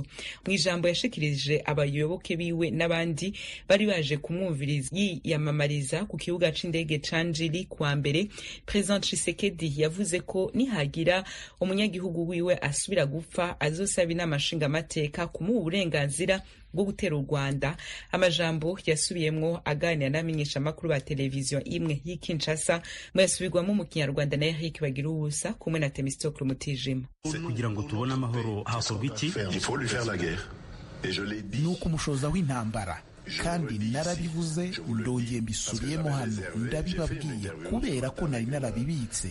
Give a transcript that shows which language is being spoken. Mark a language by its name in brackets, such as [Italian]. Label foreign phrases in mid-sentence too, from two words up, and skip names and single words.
[Rundi] Mu ijambo yashikirije abayoboke biwe n'abandi bari baje kumwumviriza yiyamamariza ku kibuga c'indege ca Njili kuwa mbere, President Tshisekedi yavuze ko nihagira umunyagihugu wiwe asubira gupfa azosaba inama nshingamateka kumuha uburenganzira bwo gutera u Rwanda. Amajambo yasubiyemwo aganira n'amenyesha makuru ba televiziyo imwe y'Kinshasa mu yasubirwamo mu Kinyarwanda na Eric Bagiruwubusa kumwe na Temistokle Mutijima. [Kinyarwanda] Kugira ngo tubone amahoro hakorwa iki? Nuko umushoza w'intambara, kandi narabivuze ndongeye mbisubiyemo hano ndabibabwiye kubera ko nari narabibitse.